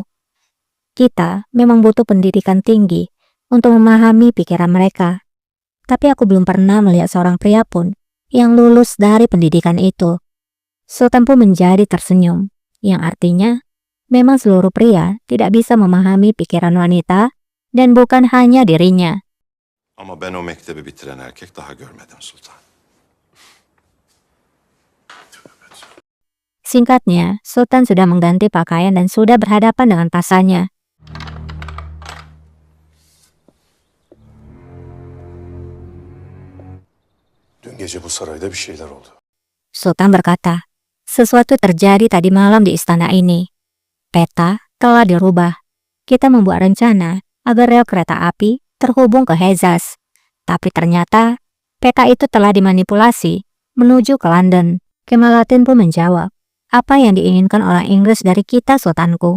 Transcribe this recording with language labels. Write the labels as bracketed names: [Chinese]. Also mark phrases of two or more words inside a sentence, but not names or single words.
[Indonesian] Kita memang butuh pendidikan tinggi untuk memahami pikiran mereka. Tapi aku belum pernah melihat seorang pria pun yang lulus dari pendidikan itu." Sultan pun menjadi tersenyum, yang artinya memang seluruh pria tidak bisa memahami pikiran wanita dan bukan hanya dirinya. [Turkish] Ama ben o mektebi bitiren erkek daha görmedim Sultan. [Indonesian] Singkatnya, Sultan sudah mengganti pakaian dan sudah berhadapan dengan pasannya. [Turkish] dün gece bu sarayda bir şeyler oldu. [Indonesian] Sultan berkata, "Sesuatu terjadi tadi malam di istana ini. Peta telah dirubah. Kita membuat rencana agar rel kereta api terhubung ke Hejaz. Tapi ternyata peta itu telah dimanipulasi menuju ke London." Kemalatin pun menjawab, "Apa yang diinginkan orang Inggris dari kita, Sultanku?"